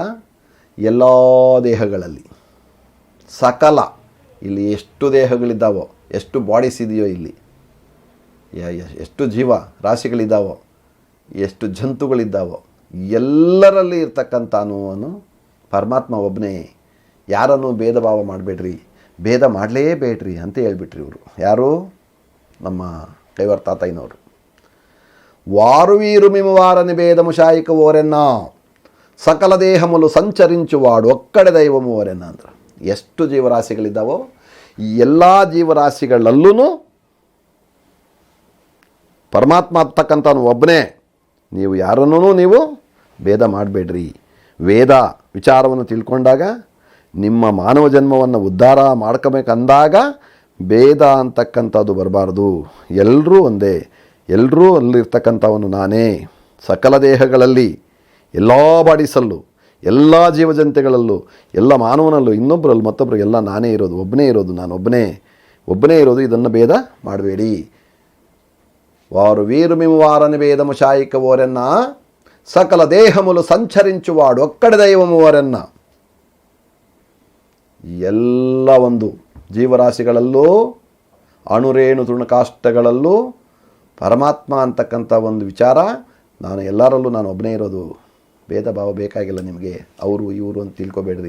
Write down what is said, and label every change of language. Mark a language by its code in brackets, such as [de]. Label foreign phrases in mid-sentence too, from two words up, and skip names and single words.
[kn] ಎಲ್ಲ ದೇಹಗಳಲ್ಲಿ ಸಕಲ, ಇಲ್ಲಿ ಎಷ್ಟು ದೇಹಗಳಿದ್ದಾವೋ, ಎಷ್ಟು ಬಾಡೀಸ್ ಇದೆಯೋ, ಇಲ್ಲಿ ಎಷ್ಟು ಜೀವ ರಾಶಿಗಳಿದ್ದಾವೋ, ಎಷ್ಟು ಜಂತುಗಳಿದ್ದಾವೋ, ಎಲ್ಲರಲ್ಲಿ ಇರ್ತಕ್ಕಂಥ ಅನುವನ್ನು ಪರಮಾತ್ಮ ಒಬ್ಬನೇ. ಯಾರನ್ನು ಭೇದ ಭಾವ ಮಾಡಬೇಡ್ರಿ, ಭೇದ ಮಾಡಲೇಬೇಡ್ರಿ ಅಂತ ಹೇಳ್ಬಿಟ್ರಿ ಇವರು. ಯಾರು? ನಮ್ಮ ಕೈವರ್ ತಾತಯ್ಯನವರು. [te] వారు వీరు మిము వారని భేదము శాయిక ఓరెన్న సకల దేహములు సంచరించువాడు ఒక్కడే దైవము ఓరెన్న ಅಂದ್ರೆ. [kn] ಎಷ್ಟು ಜೀವರಾಶಿಗಳಿದ್ದಾವೋ ಈ ಎಲ್ಲ ಜೀವರಾಶಿಗಳಲ್ಲೂ ಪರಮಾತ್ಮ ಆಗ್ತಕ್ಕಂಥನು ಒಬ್ಬನೇ. ನೀವು ಯಾರನ್ನೂ ನೀವು ಭೇದ ಮಾಡಬೇಡ್ರಿ. ವೇದ ವಿಚಾರವನ್ನು ತಿಳ್ಕೊಂಡಾಗ, ನಿಮ್ಮ ಮಾನವ ಜನ್ಮವನ್ನು ಉದ್ಧಾರ ಮಾಡ್ಕೋಬೇಕಂದಾಗ ಭೇದ ಅಂತಕ್ಕಂಥದ್ದು ಬರಬಾರ್ದು. ಎಲ್ಲರೂ ಒಂದೇ, ಎಲ್ಲರೂ ಅಲ್ಲಿರ್ತಕ್ಕಂಥವನು ನಾನೇ. ಸಕಲ ದೇಹಗಳಲ್ಲಿ, ಎಲ್ಲ ಬಾಡೀಸಲ್ಲೂ, ಎಲ್ಲ ಜೀವಜಂತೆಗಳಲ್ಲೂ, ಎಲ್ಲ ಮಾನವನಲ್ಲೂ, ಇನ್ನೊಬ್ಬರಲ್ಲಿ ಮತ್ತೊಬ್ಬರು ಎಲ್ಲ ನಾನೇ ಇರೋದು, ಒಬ್ಬನೇ ಇರೋದು, ನಾನು ಒಬ್ಬನೇ ಇರೋದು. ಇದನ್ನು ಭೇದ ಮಾಡಬೇಡಿ. [te] వారు వీరు మిము వారని భేదము శాయిక ఓరెన్న సకల దేహములు సంచరించువాడు ఒక్కడి దైవము ఓరెన్న. [kn] ಎಲ್ಲ ಒಂದು ಜೀವರಾಶಿಗಳಲ್ಲೂ, ಅಣುರೇಣು ತೃಣಕಾಷ್ಟಗಳಲ್ಲೂ ಪರಮಾತ್ಮ ಅಂತಕ್ಕಂಥ ಒಂದು ವಿಚಾರ. ನಾನು ಎಲ್ಲರಲ್ಲೂ ನಾನು ಒಬ್ಬನೇ ಇರೋದು. ಭೇದ ಭಾವ ಬೇಕಾಗಿಲ್ಲ ನಿಮಗೆ. ಅವರು ಇವರು ಅಂತ ತಿಳ್ಕೊಬೇಡ್ರಿ.